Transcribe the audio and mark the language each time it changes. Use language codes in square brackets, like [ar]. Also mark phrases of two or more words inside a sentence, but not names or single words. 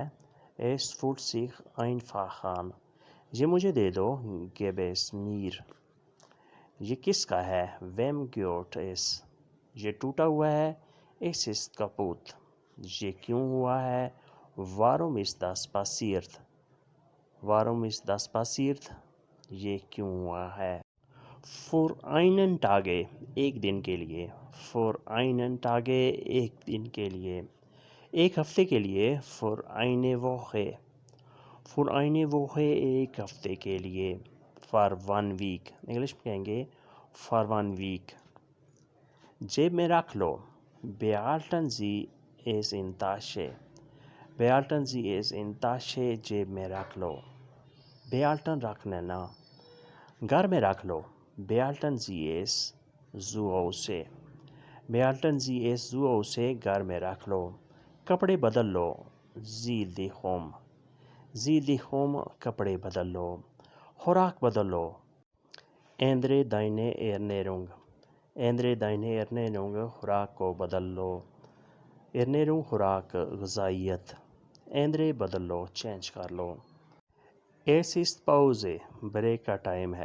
[de] Es fühlt sich einfach an، [ur] یہ مجھے دے دو۔ [de] Gib es mir، [ur] یہ کس کا ہے؟ [de] Wem gehört es، [ur] یہ ٹوٹا ہوا ہے۔ [de] Es ist kaputt، [ur] یہ کیوں ہوا ہے؟ [de] Warum ist das passiert، Warum ist das passiert، [ur] یہ کیوں ہوا ہے؟ [de] Für einen Tag، [ur] ایک دن کے لیے۔ [de] Für einen Tag، [ur] ایک دن کے لیے، ایک ہفتے کے لیے۔ [de] Für eine Woche، Für eine Woche، [ur] ایک ہفتے کے لیے۔ [en] For one week، [ur] انگلش میں کہیں گے [en] For one week۔ [ur] جیب میں رکھ لو۔ [de] Behalten Sie es in Tasche۔ Behalten Sie es in Tasche، [ur] جیب میں رکھ لو۔ Behalten رکھنا نا۔ گھر میں رکھ لو۔ [de] Behalten Sie es zu Hause۔ Behalten Sie es zu Hause، [ur] گھر میں رکھ لو۔ کپڑے بدل لو۔ [de] Zieh dich um۔ Zieh dich um، [ur] کپڑے بدل لو۔ خوراک بدل لو۔ [de] Ändere deine Ernährung۔ Ändere deine Ernährung، [ur] خوراک کو بدل لو۔ Ernährung خوراک، غذائیت۔ Ändere بدل لو، چینج کر لو۔ [de] Es ist Pause، [ur] بریک کا ٹائم ہے۔